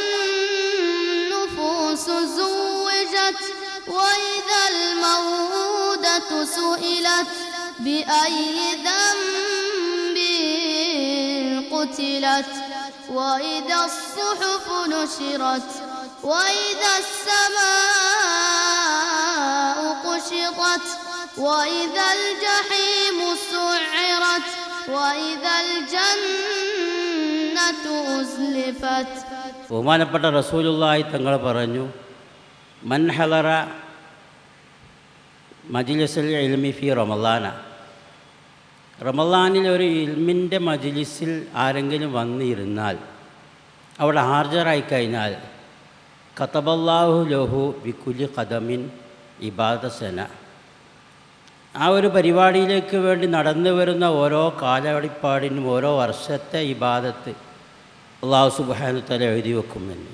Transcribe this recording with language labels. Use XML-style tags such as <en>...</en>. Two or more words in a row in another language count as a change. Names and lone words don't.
<ar>النفوس زوجت وإذا الموءودة سئلت بأي ذنب قتلت وإذا الصحف نشرت وإذا السماء كشطت وإذا الجحيم سعرت وإذا الجنة أزلفت.</ar> <ml>ബഹുമാനപ്പെട്ട റസൂലുള്ളാഹി തങ്ങൾ പറഞ്ഞു,</ml> <ar>من حضر مجلس العلم في رمضان,</ar> <ml>റമളാനിൽ ഒരു ഇൽമിൻ്റെ മജ്ലിസിൽ ആരെങ്കിലും വന്നിരുന്നാൽ, അവിടെ ഹാജരായി കഴിഞ്ഞാൽ,</ml> <ar>كتب الله له بكل قدم عبادة سنة,</ar> <ml>ആ ഒരു പരിപാടിയിലേക്ക് വേണ്ടി നടന്നു വരുന്ന ഓരോ കാലവടിപ്പാടിനും ഓരോ വർഷത്തെ ഇബാദത്ത്</ml> <ar>الله سبحانه وتعالى</ar> <ml>എഴുതി വെക്കുമെന്ന്.</ml>